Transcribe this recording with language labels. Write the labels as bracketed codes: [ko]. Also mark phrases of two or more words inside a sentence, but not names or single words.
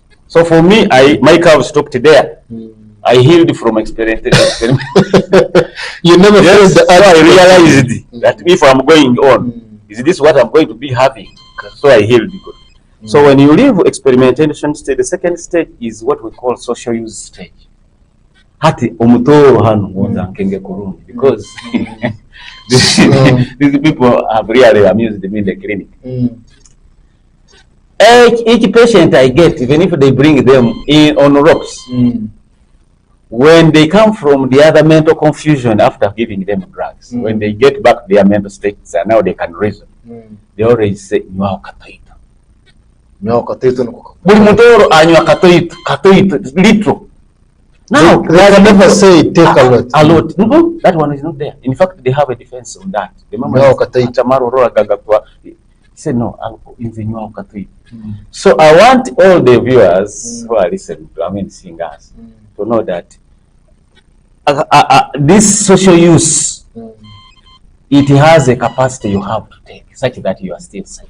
[en] So for me, my curve stopped there. I healed from experimentation. You never felt the so I realized that if I'm going on, is this what I'm going to be having? So I healed good. So when you leave experimentation stage, the second stage is what we call social use stage. [ttj] Hati omutoro hano mwanza nkenge kuruni, [en] because these people have really amused me in the clinic. Each patient I get, even if they bring them in on rocks, when they come from the other mental confusion after giving them drugs, when they get back to their mental states and now they can reason, they always say, [ttj] "Nywa katoito." Buli mutoro anywa katoito, [en] little. Now, they can never say take a lot. A lot. No, that one is not there. In fact, they have a defense on that. Remember, he said, no, so I want all the viewers who are listening to, seeing us, to know that this social use, it has a capacity you have to take, such that you are still safe.